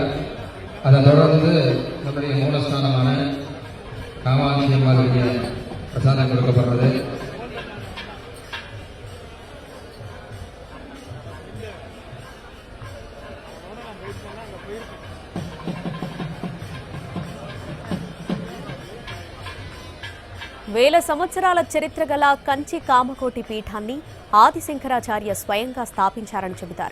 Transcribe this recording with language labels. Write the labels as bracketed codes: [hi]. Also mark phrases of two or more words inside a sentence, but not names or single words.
[ta] அதை தொடர்ந்து நம்முடைய மூலஸ்தானமான காமாட்சி அம்மாவுடைய பிரசாதம் கொடுக்கப்படுறது. [te] వేల సంవత్సరాల చరిత్ర గల కంచి కామకోటి పీఠాన్ని ఆదిశంకరాచార్య స్వయంగా స్థాపించారని చెబుతారు.